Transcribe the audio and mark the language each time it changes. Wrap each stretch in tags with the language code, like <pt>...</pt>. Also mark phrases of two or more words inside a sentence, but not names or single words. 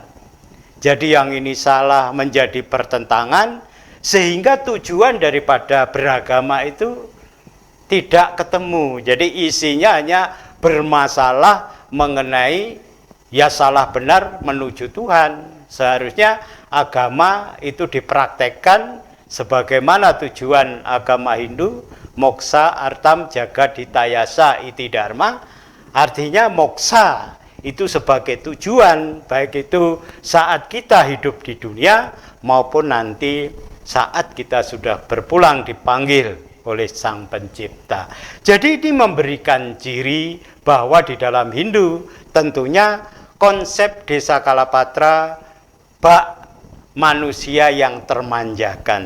<id>Jadi yang ini salah menjadi pertentangan, sehingga tujuan daripada beragama itu tidak ketemu. Jadi isinya hanya bermasalah mengenai ya salah benar menuju Tuhan. Seharusnya agama itu dipraktekkan sebagaimana tujuan agama Hindu,</id> <sa>मोक्ष अर्थम् जगद्धितायस इति धर्म,</sa> <id>artinya moksa itu sebagai tujuan, baik itu saat kita hidup di dunia maupun nanti saat kita sudah berpulang dipanggil oleh Sang Pencipta. Jadi ini memberikan ciri bahwa di dalam Hindu tentunya konsep Desa Kalapatra bak manusia yang termanjakan.</id>